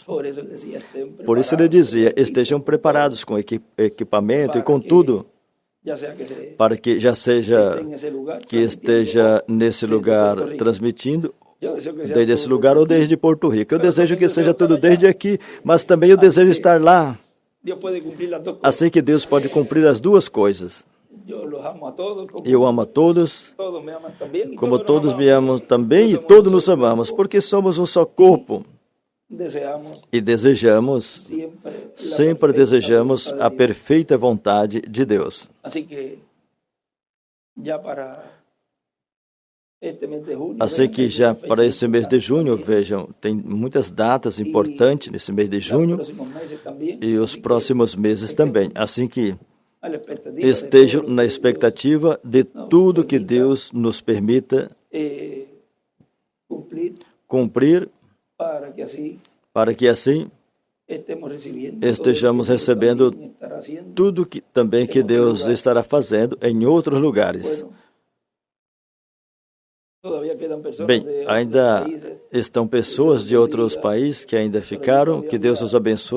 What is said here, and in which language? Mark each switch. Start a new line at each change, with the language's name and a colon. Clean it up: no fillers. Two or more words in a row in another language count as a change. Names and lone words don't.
Portuguese: Por isso ele dizia, estejam preparados com equipamento e com tudo, para que já seja que esteja nesse lugar transmitindo, desde esse lugar ou desde Porto Rico. Eu desejo que seja tudo desde aqui, mas também eu desejo estar lá. Assim que Deus pode cumprir as duas coisas.
Spanish: Yo los amo a todos, como
Portuguese: Eu amo a todos,
Spanish: todos me aman también, y como todos nos
Portuguese: todos me
Spanish: amamos.
Portuguese: amam também, e todos nos amamos, porque somos um só corpo.
Spanish: Deseamos
Portuguese: E desejamos,
Spanish: siempre la
Portuguese: sempre
Spanish: perfecta
Portuguese: desejamos
Spanish: voluntad de
Portuguese: a
Spanish: Dios.
Portuguese: perfeita vontade de Deus.
Spanish: Así que ya para este mes de junio,
Portuguese: Assim
Spanish: vean,
Portuguese: que
Spanish: hay
Portuguese: já
Spanish: muchas
Portuguese: para
Spanish: fechas
Portuguese: esse mês de junho,
Spanish: importantes
Portuguese: vejam, tem muitas datas importantes nesse mês de
Spanish: los
Portuguese: junho
Spanish: próximos meses también,
Portuguese: e os
Spanish: así que
Portuguese: próximos meses também. Assim que
Spanish: a la expectativa de
Portuguese: estejam
Spanish: todo lo
Portuguese: na
Spanish: que
Portuguese: expectativa de tudo que Deus nos permita
Spanish: Dios, cumplir
Portuguese: cumprir, para que assim estejamos recebendo estejamos recebendo tudo que também que Deus estará fazendo em outros lugares. Bem, ainda estão pessoas de outros países que ainda ficaram, que Deus os abençoe.